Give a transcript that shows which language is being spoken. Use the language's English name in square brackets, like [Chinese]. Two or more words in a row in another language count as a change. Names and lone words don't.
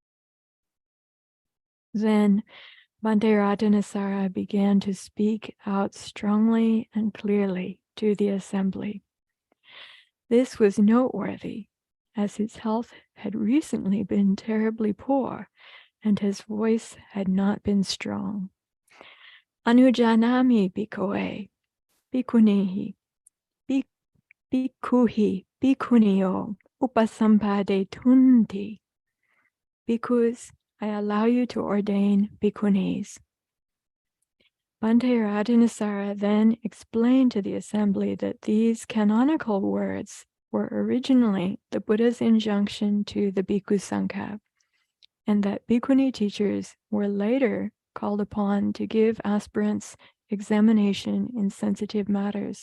[English] Then Bhante Ratanasara began to speak out strongly and clearly to the assembly. This was noteworthy, as his health had recently been terribly poor, and his voice had not been strong. [Pali] Anujanami bhikkhue, bhikkhunihi, bhikkhuhi, bhikkhunio, upasampade tunti. [English] Bhikkhus, I allow you to ordain bhikkhunīs. Bhante Ratanasara then explained to the assembly that these canonical words were originally the Buddha's injunction to the Bhikkhu Sangha, and that bhikkhuni teachers were later called upon to give aspirants examination in sensitive matters.